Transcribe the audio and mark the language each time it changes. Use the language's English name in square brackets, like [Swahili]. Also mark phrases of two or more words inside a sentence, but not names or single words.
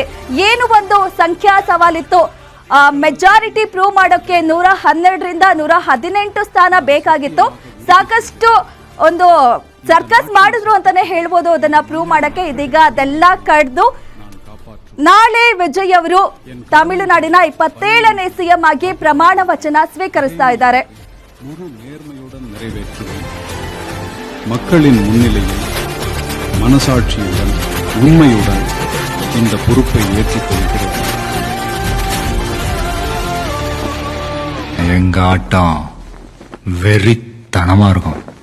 [Kannada] ಏನು ಒಂದು ಸಂಖ್ಯಾ ಸವಾಲಿತ್ತು, [English] majority prove [Kannada] ಮಾಡೋಕೆ 112ರಿಂದ 118 ಸ್ಥಾನ ಬೇಕಾಗಿತ್ತು. ಸಾಕಷ್ಟು ಒಂದು ಸರ್ಕಸ್ ಮಾಡಿದ್ರು ಅಂತಾನೆ ಹೇಳ್ಬೋದು ಅದನ್ನ ಪ್ರೂವ್ ಮಾಡಕ್ಕೆ. ಇದೀಗ ಅದೆಲ್ಲ ಕಡ್ದು ನಾಳೆ ವಿಜಯ್ ಅವರು ತಮಿಳುನಾಡಿನ 27ನೇ ಸಿಎಂ ಆಗಿ ಪ್ರಮಾಣ ವಚನ ಸ್ವೀಕರಿಸ್ತಾ ಇದ್ದಾರೆ. [Tamil] மக்களின் முன்னிலையில் மனசாட்சியுடன் உண்மையுடன் இந்த பொறுப்பை ஏற்றுக்கொள்கிறேன். எங்க ஆட்டம் வெறித்தனமா இருக்கும்.